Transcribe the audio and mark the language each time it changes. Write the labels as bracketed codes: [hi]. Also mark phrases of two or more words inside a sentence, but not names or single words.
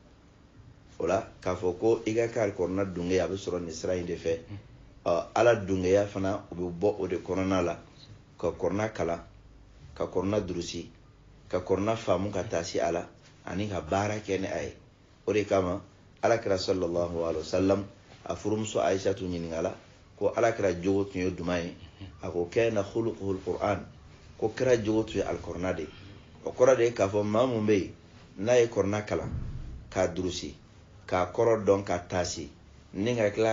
[bm] o la k'a fɔ ko i ka kɛ alikuranɛ dunge a bɛ sɔrɔ nin sira in de fɛ ala dungeya fana o bɛ bɔ o de kɔnɔna la ka kuranɛ kalan ka kuranɛ durusi ka kuranɛ faamu ka taa se a la ani ka baara kɛ ni a ye o de kama alakira [ar] صلى الله عليه وسلم [bm] a furumuso aishatu ɲininkala ko alakira jogo tun ye jumɛn ye a ko [ar] كان خلقه القرآن [bm] ko kira jogo tun ye alikuranɛ de o kɔrɔ de k'a fɔ maa mun bɛ yen n'a ye kuranɛ kalan k'a durusi k'a kɔrɔ dɔn ka taasi ni ka tila